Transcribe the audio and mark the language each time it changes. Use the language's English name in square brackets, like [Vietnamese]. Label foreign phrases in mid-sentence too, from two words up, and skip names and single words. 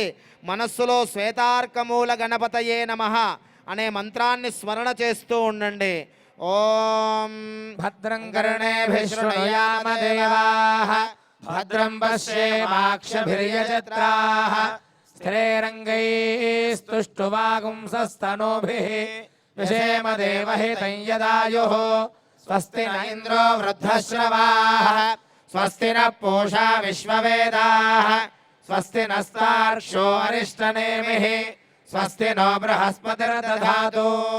[Telugu] మనస్సులో శ్వేతార్కమూల గణపతయే నమః అనే మంత్రాన్ని స్మరణ చేస్తూ ఉండండి. [Sanskrit] ఓం భద్రం కర్ణేభిః శృణుయామ దేవాః భద్రం పశ్యేమాక్షభిర్యజత్రాః स्थिरैरङ्गैस्तुष्टुवागुंसस्तनूभिः विषेम देवहितं यदायुः स्वस्ति न इन्द्रो वृद्धश्रवाः स्वस्ति न पूषा विश्ववेदाः स्वस्ति नस्तार्क्ष्यो अरिष्टनेमिः स्वस्ति नो बृहस्पतिर्दधातु